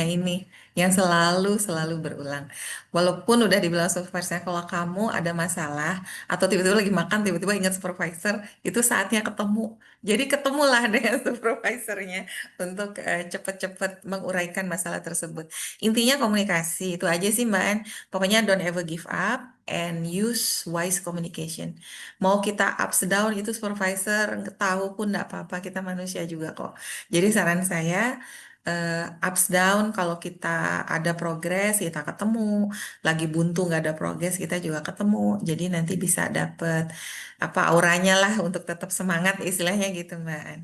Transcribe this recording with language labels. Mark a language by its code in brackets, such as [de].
[id] Nah, ini yang selalu berulang. Walaupun udah dibilang supervisornya, kalau kamu ada masalah atau tiba-tiba lagi makan, tiba-tiba ingat supervisor, itu saatnya ketemu. Jadi ketemulah dengan supervisornya untuk cepat-cepat menguraikan masalah tersebut. Intinya komunikasi itu aja sih Mbak An. Pokoknya [en] don't ever give up and use wise communication. [id] Mau kita ups down itu supervisor nggak tahu pun nggak apa-apa kita manusia juga kok. Jadi saran saya ups down kalau kita ada progres kita ketemu, lagi buntu nggak ada progres kita juga ketemu. Jadi nanti bisa dapet apa auranya lah untuk tetap semangat istilahnya gitu Mbak An.